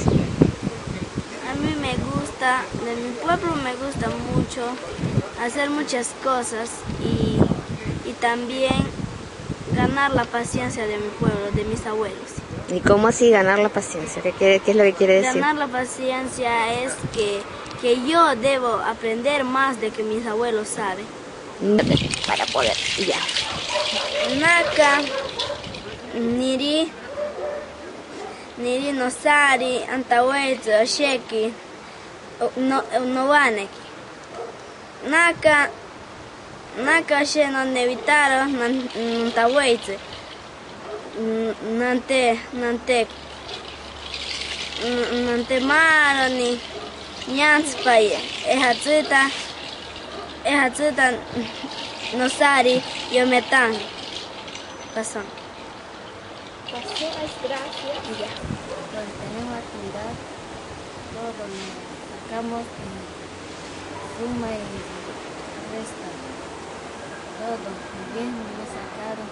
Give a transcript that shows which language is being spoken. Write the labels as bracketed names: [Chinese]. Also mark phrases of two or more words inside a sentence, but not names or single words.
[Spanish] A mí me gusta, de mi pueblo me gusta mucho hacer muchas cosas y también ganar la paciencia de mi pueblo, de mis abuelos. ¿Y cómo así ganar la paciencia? ¿Qué es lo que quiere decir? Ganar la paciencia es que yo debo aprender más de que mis abuelos saben. Para poder, ya. [Asháninka] Naka, niri nosari, antahuetzo, sheki, novaneki. Naka she no nevitaro, nantahuetzo, nante maro ni ñanspaye, ejatsuta nosari, yometán. [Spanish] Pasó. Pasó es gracias. Ya. Donde tenemos actividad, todo lo sacamos y suma y resta. Todo. Muy bien, me sacaron.